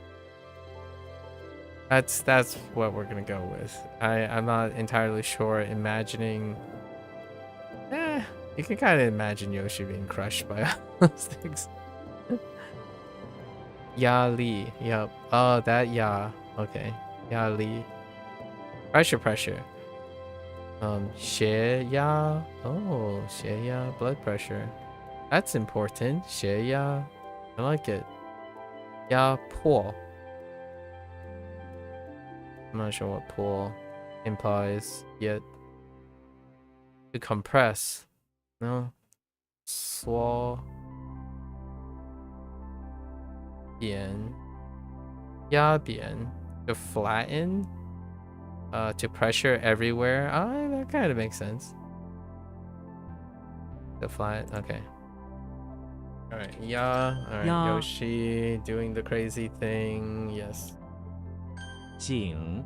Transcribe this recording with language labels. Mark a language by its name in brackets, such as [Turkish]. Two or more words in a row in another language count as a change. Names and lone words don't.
[English] That's what we're gonna go with. I'm not entirely sure. Imagining, you can kind of imagine Yoshi being crushed by all those things. [Chinese] 压力, [English] yep. Oh, that Ya. Okay, [Chinese] 压力. [English] Pressure. [Chinese] 血压. Oh, 血压. [English] Blood pressure. That's important. [Chinese] 血压. [English] I like it. [Chinese] 压迫. [English] I'm not sure what pull implies yet. To compress. No. Swall. Bian. [Chinese] 压扁. [English] To flatten. To pressure everywhere. That kind of makes sense. To flatten. Okay. Alright. Ya. Alright. Ya. Yoshi doing the crazy thing. Yes. Jing.